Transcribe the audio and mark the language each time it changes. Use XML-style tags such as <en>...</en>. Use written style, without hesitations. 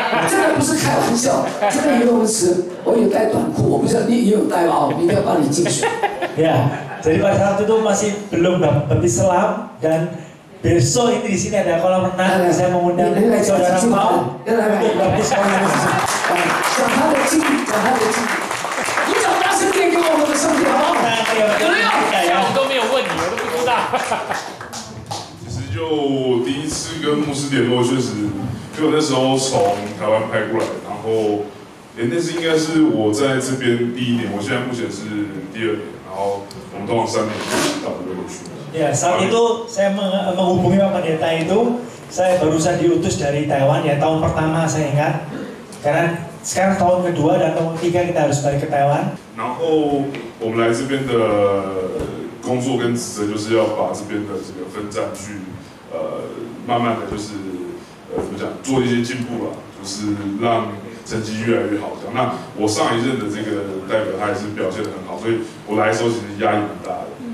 <zh>真的不是开玩笑，这边游泳池我有带短裤，我不知道你也有带吧？明天帮你进水。</zh> <id>Ya, jadi pada saat itu masih belum baptis selam dan besok ini di sini ada kolam renang, saya mengundang saudara mau untuk baptis kolam renang.</id> <zh>讲他的经历，讲他的经历，你讲大声点给我们的兄弟好不好？有没有？我都没有问你，我都不知道。其实就第一次跟牧师联络，确实，因为我那时候从台湾派过来，然后那是应该是我在这边第一年，我现在目前是第二年，然后我们通常3年就到这边去。</zh> <id>Ya, saat itu saya menghubungi Pak Pendeta itu, saya barusan diutus dari Taiwan ya, tahun pertama saya ingat. Karena sekarang tahun kedua dan tahun ketiga kita harus balik ke Taiwan.</id> <zh>然后我们来这边的工作跟职责就是要把这边的这个分站去慢慢的就是怎么讲做一些进步啦，就是让成绩越来越好这样。那我上一任的这个代表他也是表现得很好，所以我来的时候其实压力蛮大的。</zh>